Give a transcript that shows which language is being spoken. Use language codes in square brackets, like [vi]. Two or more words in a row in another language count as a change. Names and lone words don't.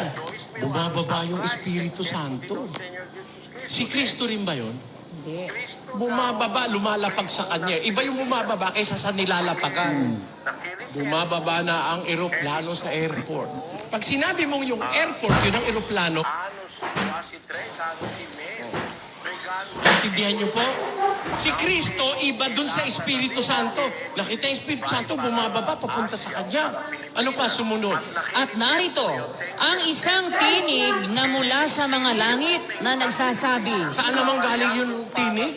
[tl] Bumababa yung Espiritu Santo. Si Kristo rin ba yun? Hindi. Bumababa, lumalapag sa kanya. Iba yung bumababa kaysa sa nilalapagan. Bumababa na ang eroplano sa airport. Pag sinabi mong yung airport, yun ang eroplano, [pt] Anos, quase 3 anos e meio, pregando [tl] intindihan niyo po? Si Kristo, iba dun sa Espiritu Santo. Nakita yung Espiritu Santo, bumababa, papunta sa kanya. Ano pa sumunod? At narito, ang isang tinig na mula sa mga langit na nagsasabi, Saan naman galing yung tinig?